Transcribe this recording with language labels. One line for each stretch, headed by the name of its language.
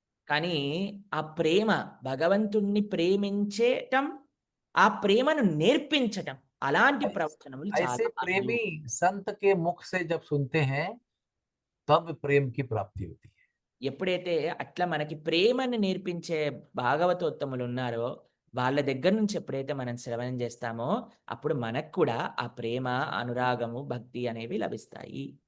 Telugu: కానీ ఆ ప్రేమ భగవంతుణ్ణి ప్రేమించేటం, ఆ ప్రేమను నేర్పించటం అలాంటి
Hindi: ऐस-
Telugu: ప్రవచనములు
Hindi: ऐसे
Telugu: చాలా అరుదు.
Hindi: प्रेमी संत के मुख से जब सुनते हैं, तब प्रेम की प्राप्ति होती है.
Telugu: ఎప్పుడైతే అట్లా మనకి ప్రేమని నేర్పించే భాగవతోత్తములున్నారో, వాళ్ళ దగ్గర నుంచి ఎప్పుడైతే మనం శ్రవణం చేస్తామో, అప్పుడు మనకు కూడా ఆ ప్రేమ, అనురాగము, భక్తి అనేవి లభిస్తాయి.